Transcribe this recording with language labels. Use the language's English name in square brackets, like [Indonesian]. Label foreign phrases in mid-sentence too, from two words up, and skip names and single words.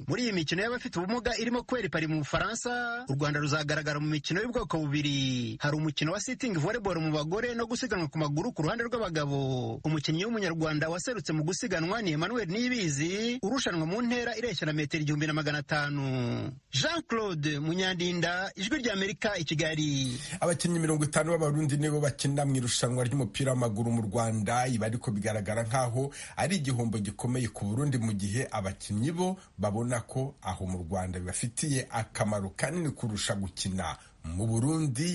[Kinyarwanda] Muri iyi mikino y'abafite ubumuga irimo kubera Paris mu Bufaransa, u Rwanda ruzagaragara mu mikino y'ubwoko bubiri. Hari umukino wa [English] Sitting Volleyball [Kinyarwanda] mu bagore no gusiganwa ku maguru ku ruhande rw'abagabo. Umukinnyi w'umunyarwanda waserutse mu gusiganwa ni Emmanuel Niyibizi urushanwa mu ntera ireshya na metero 1500. Jean Claude Munyandinda, Ijwi ry'Amerika i Kigali. Abakinnyi 50 b'Abarundi nibo bakina mu irushanwa ry'umupira w'amaguru mu Rwanda, ibi ariko bigaragara nkaho ari igihombo gikomeye ku Burundi mu gihe abakinnyi bo babona ko aho mu Rwanda bibafitiye akamaro kanini kurusha gukina mu Burundi.